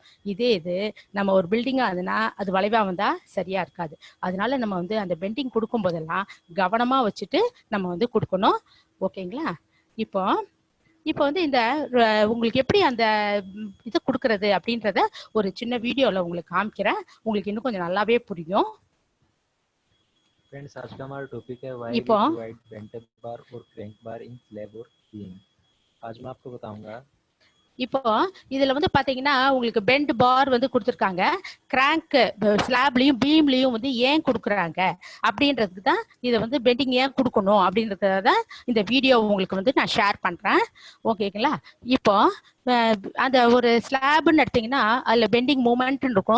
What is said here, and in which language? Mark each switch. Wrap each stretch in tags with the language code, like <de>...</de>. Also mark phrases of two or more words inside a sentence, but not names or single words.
<ta>இது நம்ம ஒரு பில்டிங்கா இருந்ததுன்னா அது வளைவா வந்தா சரியா இருக்காது. அதனால நம்ம வந்து அந்த பெண்டிங் கொடுக்கும் போதெல்லாம் கவனமா வச்சுட்டு நம்ம வந்து கொடுக்கணும். ஓகேங்களா, இப்போ இப்போ வந்து இந்த உங்களுக்கு எப்படி அந்த இது கொடுக்கறது அப்படின்றத ஒரு சின்ன வீடியோல உங்களுக்கு காமிக்கிறேன். உங்களுக்கு இன்னும் கொஞ்சம் நல்லாவே புரியும்.</ta> <hi>फ्रेंड्स, आज का हमारा टॉपिक है why</hi> <ta>இப்போ</ta> <en>we divide bent bar और crank bar in slab or beam.</en> <hi>आज मैं आपको बताऊंगा</hi> <ta>இப்போ இதுல வந்து பாத்தீங்கன்னா உங்களுக்கு</ta> <en>bent bar</en> <ta>வந்து கொடுத்துருக்காங்க. கிராங்க் ஸ்லாப்லயும் பீம்லயும் வந்து ஏன் கொடுக்குறாங்க அப்படின்றதுக்கு தான் இதை வந்து பெண்டிங் ஏன் கொடுக்கணும் அப்படின்றத தான் இந்த வீடியோ உங்களுக்கு வந்து நான் ஷேர் பண்றேன். ஓகேங்களா? இப்போ அந்த ஒரு ஸ்லாப்னு எடுத்தீங்கன்னா அதுல</ta> <en>bending moment</en> <ta>இருக்கும்.</ta>